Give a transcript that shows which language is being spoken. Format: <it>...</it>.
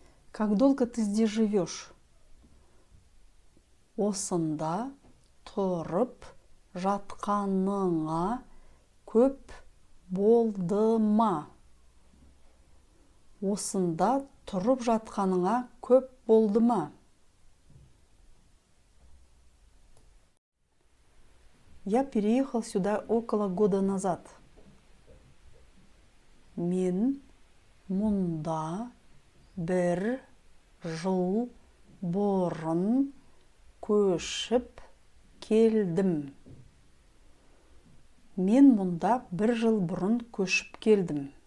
<ru>Как долго ты здесь живешь?</ru> <kk>Осында тұрып жатқаныңа көп болды ма? Осында тұрып жатқаныңа көп болды ма?</kk> <ru>Я переехал сюда около года назад.</ru> <kk>Мен мұнда бір жыл бұрын көшіп келдім. Мен мұнда бір жыл бұрын көшіп келдім.</kk>